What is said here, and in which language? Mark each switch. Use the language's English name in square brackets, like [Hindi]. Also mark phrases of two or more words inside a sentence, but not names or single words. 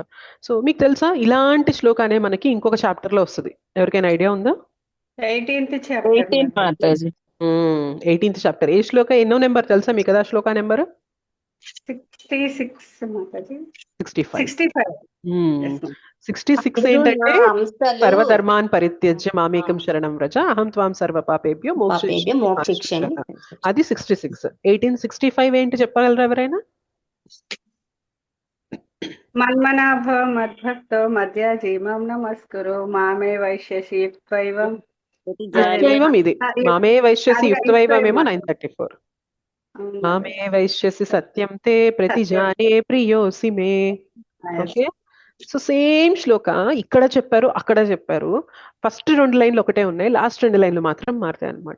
[Telugu] సో మీకు తెలుసా ఇలాంటి శ్లోకానే మనకి ఇంకొక చాప్టర్ లో వస్తుంది. ఎవరికైనా ఐడియా ఉందా? 18th చాప్టర్ 18 మాతాజీ. 18th చాప్టర్. ఏ శ్లోక ఎన్నో నెంబర్ తెలుసా మీకు? కదా శ్లోక నెంబర్ 66 మాతాజీ. 65. [English] 65. Yes, ma'am. [Telugu] 66 మీరు నా ఏంటంటే అంశాలు [Sanskrit] సర్వధర్మాన్ పరిత్యజ్య మామేకం శరణం వ్రజ అహం త్వాం సర్వ పాపేభ్యో పాపేభ్యో మోక్షయిష్యామి. [Telugu] అది 66. 1865 ఏంటి చెప్పగలరా ఎవరైనా? [Sanskrit] మన్మనాభవ మద్భక్తో మధ్యాజీ మాం నమస్కురు మామే వైశ్యసి యుక్త్వైవం. యుక్త్వైవం ఇది మామే వైశ్యసి యుక్త్వైవమేమో 934. మామే వైశ్యసి సత్యం తే ప్రతిజానే ప్రియోసి మే. [English] Okay, so same [Telugu] శ్లోక ఇక్కడ చెప్పారు, అక్కడ చెప్పారు. ఫస్ట్ 2 లైన్లు ఒకటే ఉన్నాయి, లాస్ట్ 2 లైన్లు మాత్రం మారుతాయి అనమాట.